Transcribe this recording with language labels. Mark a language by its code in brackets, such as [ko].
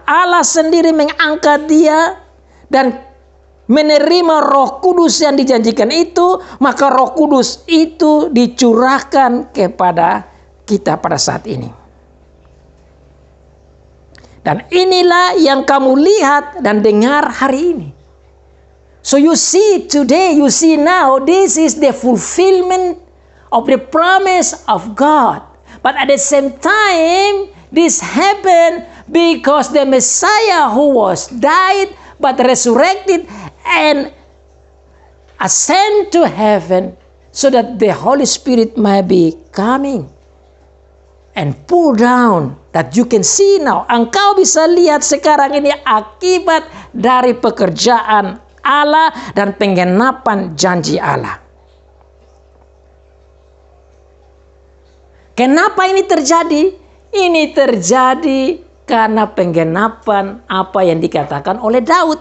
[id] Allah sendiri mengangkat dia dan menerima Roh Kudus yang dijanjikan itu, maka Roh Kudus itu dicurahkan kepada kita pada saat ini. Dan inilah yang kamu lihat dan dengar hari ini. [en] So you see today, you see now, this is the fulfillment of the promise of God. But at the same time, this happened because the Messiah who was died but resurrected and ascend to heaven so that the Holy Spirit may be coming and pull down that you can see now. [id] Engkau bisa lihat sekarang ini akibat dari pekerjaan Allah dan penggenapan janji Allah. Kenapa ini terjadi? Ini terjadi karena penggenapan apa yang dikatakan oleh Daud.